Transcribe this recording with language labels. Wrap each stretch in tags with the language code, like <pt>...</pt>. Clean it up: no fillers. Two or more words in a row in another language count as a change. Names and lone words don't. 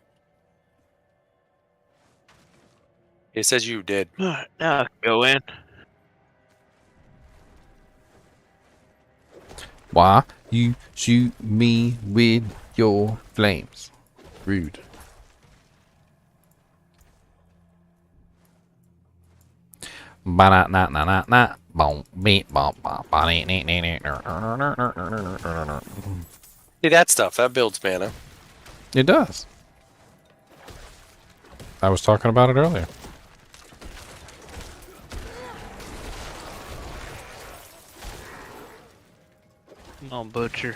<en>It says you did. Alright, now I can go in. Why you shoot me with your flames? Rude. Ba-na-na-na-na-na. Boom, beep, bom, bom, ba-dee-nee-nee-nee. See that stuff? That builds mana. It does. I was talking about it earlier. Come on, Butcher.</en>